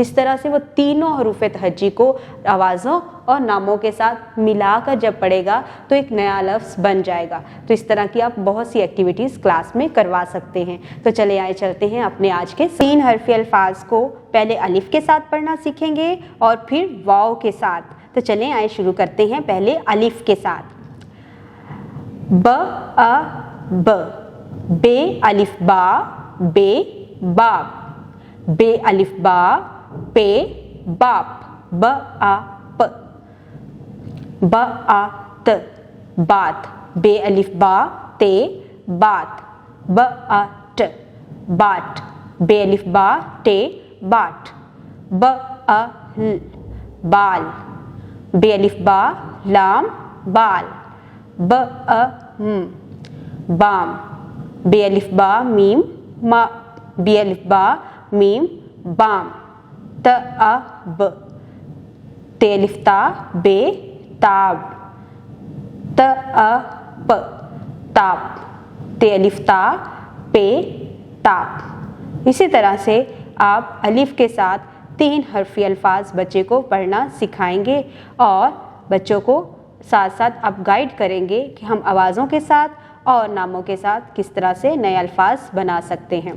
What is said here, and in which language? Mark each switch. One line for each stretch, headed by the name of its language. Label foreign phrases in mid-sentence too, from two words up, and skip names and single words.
Hindi: इस तरह से वो तीनों हरूफ तहज्जी को आवाज़ों और नामों के साथ मिलाकर जब पढ़ेगा तो एक नया लफ्ज़ बन जाएगा। तो इस तरह की आप बहुत सी एक्टिविटीज़ क्लास में करवा सकते हैं। तो चले आए चलते हैं अपने आज के 3 हरफी अल्फाज को पहले अलिफ के साथ पढ़ना सीखेंगे और फिर वाव के साथ। तो चले आए शुरू करते हैं पहले अलिफ के साथ। ब बे अलिफ बा बे बाप, बे अलिफ बा पे बाप, ब आ प, ब आ त बात, बे अलिफ बा ते बात, ब आ ट बाट, बे अलिफ बा टे बाट, ब आ ल बाल, बे अलिफ बा लाम बाल, ब आ बाम, बे अलिफ बा मीम मा, बे अलिफ बा मीम बाम, त आ ब, ते अलिफ ता बे ताब, त आ प ताप, ते अलिफ ता पे ताप। इसी तरह से आप अलिफ के साथ 3 हरफी अल्फाज बच्चे को पढ़ना सिखाएंगे और बच्चों को साथ साथ आप गाइड करेंगे कि हम आवाज़ों के साथ और नामों के साथ किस तरह से नए अल्फाज बना सकते हैं।